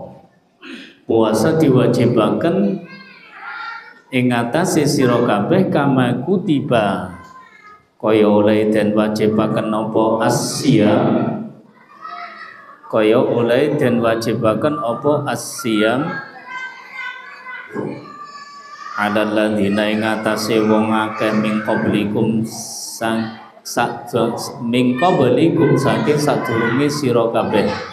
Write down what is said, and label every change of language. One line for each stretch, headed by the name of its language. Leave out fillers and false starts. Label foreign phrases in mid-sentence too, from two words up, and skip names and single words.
Javanese: Puasa diwajibaken ing atase sira kabeh
Arabic: كما كتب,
Javanese: kaya oleh den wajibaken apa asyam, kaya oleh den wajibaken apa asyam
Arabic: على الذين
Javanese: ing atase wong akeh
Arabic: من قبلكم من قبلكم
Javanese: saking sadurunge sira kabeh.